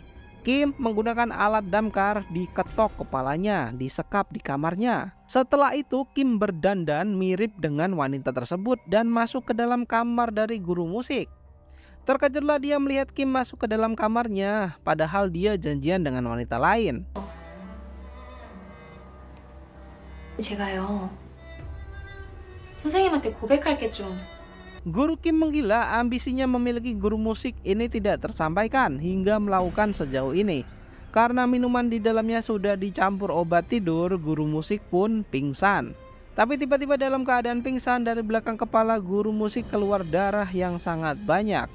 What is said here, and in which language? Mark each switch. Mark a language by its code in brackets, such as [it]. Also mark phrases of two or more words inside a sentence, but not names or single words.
[id] Kim menggunakan alat damkar diketok kepalanya, disekap di kamarnya. Setelah itu Kim berdandan mirip dengan wanita tersebut dan masuk ke dalam kamar dari guru musik. Terkejutlah dia melihat Kim masuk ke dalam kamarnya, padahal dia janjian dengan wanita lain. [ko] 제가요. 선생님한테 고백할 게 좀. [id] Guru Kim menggila, ambisinya memiliki guru musik ini tidak tersampaikan hingga melakukan sejauh ini. Karena minuman di dalamnya sudah dicampur obat tidur, guru musik pun pingsan. Tapi tiba-tiba dalam keadaan pingsan, dari belakang kepala guru musik keluar darah yang sangat banyak.